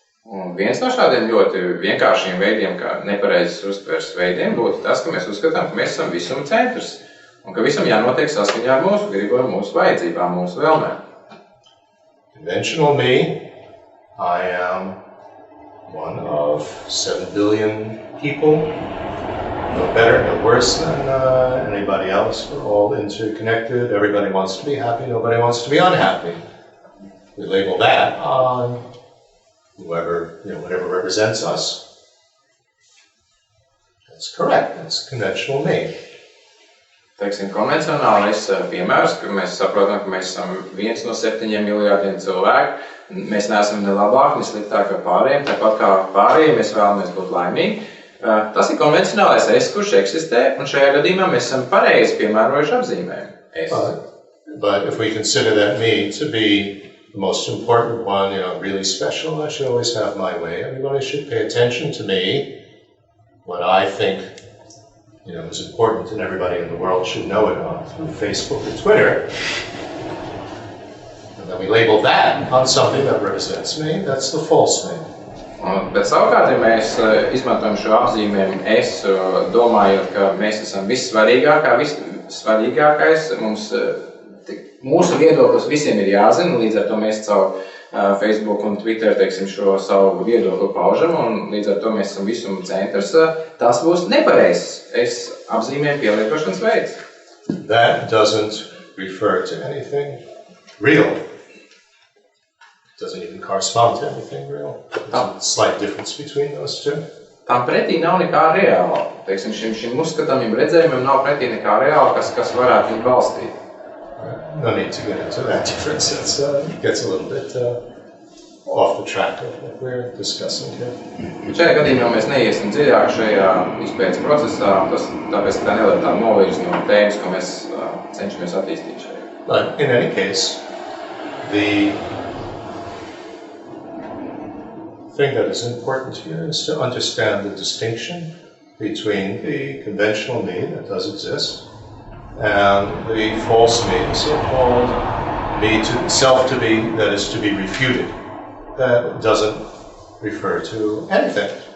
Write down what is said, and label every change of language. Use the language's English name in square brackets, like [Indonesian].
[Latvian] Un viens no šādiem ļoti vienkāršiem veidiem, kā nepareizes uztveres veidiem, būtu tas, ka mēs uzskatām, ka mēs esam visuma centrs. Un ka visam jānotiek saskaņā ar mūsu gribu, ar mūsu vajadzībām, mūsu vēlmēm. [English] Conventional me, I am one of 7 billion people. No better, no worse than anybody else. We're all interconnected. Everybody wants to be happy. Nobody wants to be unhappy. We label that on whoever, whatever represents us. That's correct. That's conventional me. [Latvian] Teiksim, konvencionālais piemērs, ka mēs saprotam, ka mēs esam 1 no 7 miljārdiem cilvēku. Mēs neesam ne labāk, ne sliktāk par pārējiem, tāpat kā pārējiem mēs vēlamies būt laimīgi. Tas ir konvencionālais es, kurš eksistē, un šajā gadījumā mēs esam pareizi piemērojuši apzīmējumu es. [English] But if we consider that me to be the most important one, really special, I should always have my way. Everybody should pay attention to me. What I think is important and everybody in the world should know it through Facebook or Twitter. And then we label that on something that represents me, that's the false me. [Latvian] Bet savukārt, ja mēs izmantojam šo apzīmējumu es, domājot, ka mēs esam vissvarīgākais, mūsu viedoklis visiem ir jāzina, līdz ar to mēs caur Facebook un Twitter, teiksim, šo savu viedokli paužam, un līdz ar to mēs esam visuma centrs, tas būs nepareizs es apzīmējumu pielietošanas veids. [English] That doesn't refer to anything real. It doesn't even correspond to anything real. There's a slight difference between those two. [Latvian] Tam pretī nav nekā reāla. Teiksim, šim uzskatāmiem redzējumiem nav pretī nekā reāla, kas varētu viņu balstīt. [English] No need to get into that difference. It gets a little bit off the track of what we're discussing here. [Latvian] Šajā gadījumā mēs neiesim dziļāk šajā izpētes procesā, tāpēc tā neliek tā novirz no tēmas, ko mēs cenšamies attīstīt šajā. [English] But in any case, the thing that is important here is to understand the distinction between the conventional me that does exist and the false me, the so-called me to self to be that is to be refuted, that doesn't refer to anything.